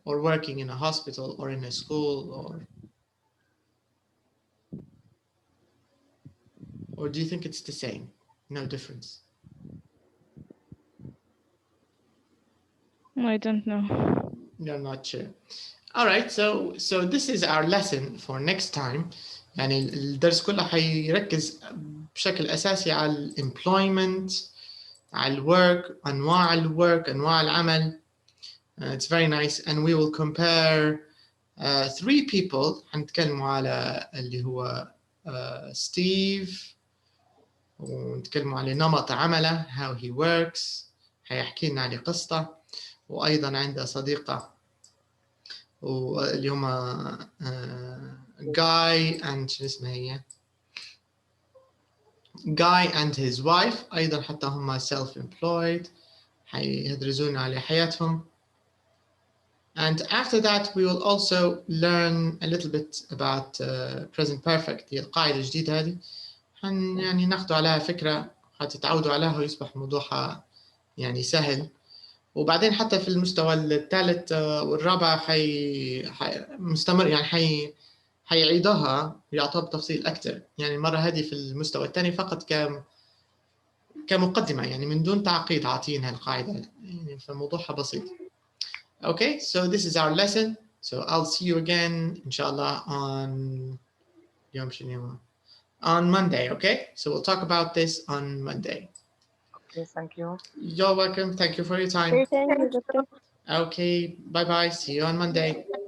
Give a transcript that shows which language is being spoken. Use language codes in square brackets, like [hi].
[en] Or working in a hospital or in a school or do you think it's the same? No difference? I don't know. You're not sure. All right, so this is our lesson for next time. [ar] يعني الدرس كله حيركز بشكل أساسي على الemployment، على الwork، أنواع العمل. [en] It's very nice, and we will compare 3 people. [ar] حنتكلموا على اللي هو ستيف، ونتكلموا على نمط عمله [en] how he works. [ar] حيحكي لنا على قصته، وأيضا عنده صديقة واللي هما Guy and شو اسمها هي Guy and his wife. أيضا حتى هما self-employed. حيدرسون على حياتهم. [en] And after that, we will also learn a little bit about present perfect. [ar] هي القاعدة الجديدة هذه يعني ناخذوا عليها فكرة هتتعودوا عليها ويصبح موضوعها يعني سهل. وبعدين حتى في المستوى الثالث والرابع مستمر يعني حيعيدوها يعطوها بتفصيل أكثر. يعني المرة هذه في المستوى الثاني فقط كمقدمة يعني من دون تعقيد عاطينها القاعدة يعني فموضوعها بسيط. [en] Okay, so this is our lesson. So I'll see you again, inshallah, on Monday. Okay, so we'll talk about this on Monday. Okay, thank you. You're welcome. Thank you for your time. Thank you, Doctor. Okay, bye bye. See you on Monday.